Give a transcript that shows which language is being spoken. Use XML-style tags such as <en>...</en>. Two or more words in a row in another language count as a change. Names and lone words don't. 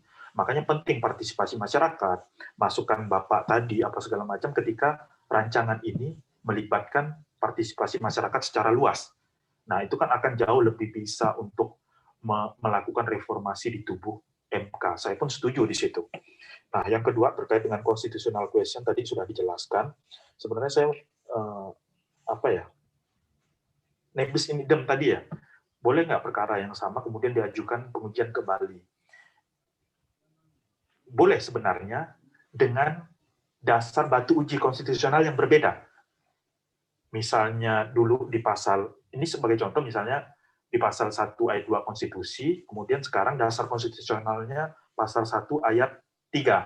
<id>Makanya penting partisipasi masyarakat, masukan Bapak tadi, apa segala macam ketika rancangan ini melibatkan partisipasi masyarakat secara luas. Nah, itu kan akan jauh lebih bisa untuk melakukan reformasi di tubuh MK. Saya pun setuju di situ. Nah, yang kedua terkait dengan</id> <en>constitutional question</en> <id>tadi sudah dijelaskan. Sebenarnya saya</id> <la>nebis in idem</la> <id>tadi ya, boleh nggak perkara yang sama kemudian diajukan pengujian kembali? Boleh sebenarnya dengan dasar batu uji konstitusional yang berbeda. Misalnya dulu di pasal, ini sebagai contoh misalnya di pasal 1 ayat 2 konstitusi, kemudian sekarang dasar konstitusionalnya pasal 1 ayat 3.</id>